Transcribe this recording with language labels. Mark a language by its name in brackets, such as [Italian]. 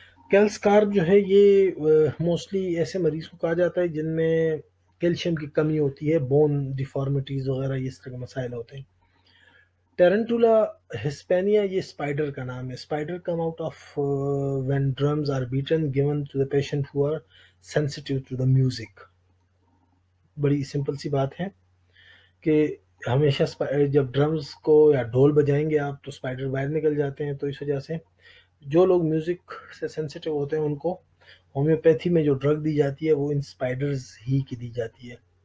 [Urdu] Kills carb جو ہے یہ موسٹلی ایسے مریض کو کہا جاتا ہے جن میں کیلشیم کی کمی ہوتی ہے، بون ڈیفارمیٹیز وغیرہ اس طرح کے مسائل ہوتے ہیں. ٹیرنٹولا ہسپینیا، یہ اسپائڈر کا نام ہے. [English] Spider come out of when drums are beaten given to the patient who are sensitive to the music. [Urdu] بڑی سمپل سی بات ہے کہ ہمیشہ جب ڈرمز کو یا ڈھول بجائیں گے آپ تو اسپائڈر باہر نکل جاتے ہیں. تو اس وجہ سے جو لوگ میوزک سے سینسٹیو ہوتے ہیں ان کو ہومیوپیتھی میں جو ڈرگ دی جاتی ہے وہ ان اسپائڈرز ہی کی دی جاتی ہے.